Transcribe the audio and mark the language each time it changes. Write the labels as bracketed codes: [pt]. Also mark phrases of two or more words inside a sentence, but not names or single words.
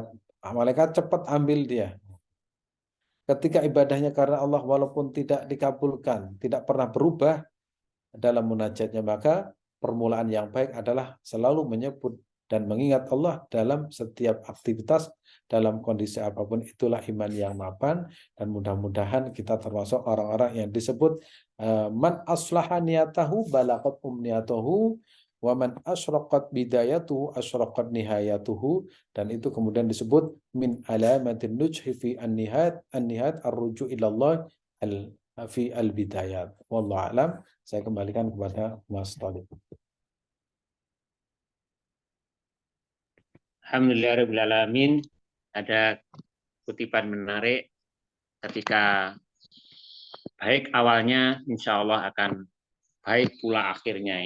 [id] Malaikat cepat ambil dia. Ketika ibadahnya karena Allah walaupun tidak dikabulkan, tidak pernah berubah dalam munajatnya, maka permulaan yang baik adalah selalu menyebut dan mengingat Allah dalam setiap aktivitas, dalam kondisi apapun. Itulah iman yang mapan, dan mudah-mudahan kita termasuk orang-orang yang disebut [ar] من أصلح نيته بلغ أمنيته ومن أشرقت بدايته أشرقت نهايته, [id] dan itu kemudian disebut [ar] من علامات النجح في النهايات الرجوع إلى الله في البدايات. والله أعلم. [id] Saya kembalikan kepada Mas Thalib. Alhamdulillahirrahmanirrahim. Ada kutipan menarik ketika baik awalnya [ar] إن شاء الله [id] akan baik pula akhirnya.